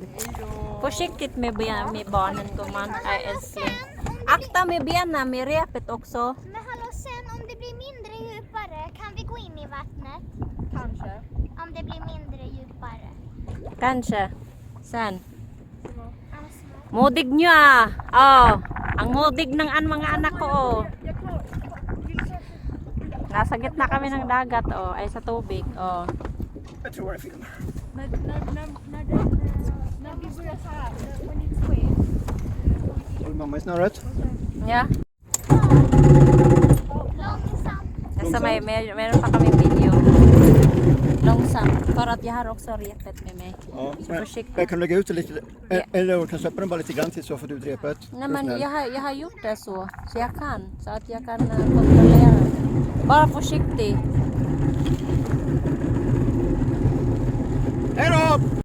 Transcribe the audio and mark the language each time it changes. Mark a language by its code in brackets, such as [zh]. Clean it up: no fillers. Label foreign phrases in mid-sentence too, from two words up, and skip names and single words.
[sv] Försiktigt med barnen gumman. Jag är älskling. Akta med benen, med repet också. Men hallå, sen om det blir mindre djupare, kan vi gå in i vattnet? Kanske. Om det blir mindre djupare. Kanske. Sen. Alltså, [tl] Modig nyo ah. Oh, ang modig ng mga anak ko oh. Nasa gitna kami ng dagat oh, ay sa tubig oh. [sv] Jag tror det filmar. När vi börjar så här, [en] when it's wet. [sv] Håller mamma i snöret? Ja. långsamt. [tl] Nasa meron pa kami video. [sv] Långsamt. För att jag har också repet med mig. Ja, Så men försiktigt. jag kan lägga ut det lite, Ja. eller jag kan släppa den bara lite grann till så får du repet. Nej men jag har gjort det så jag kan. Så att jag kan kontrollera. Bara försiktig. Hej då!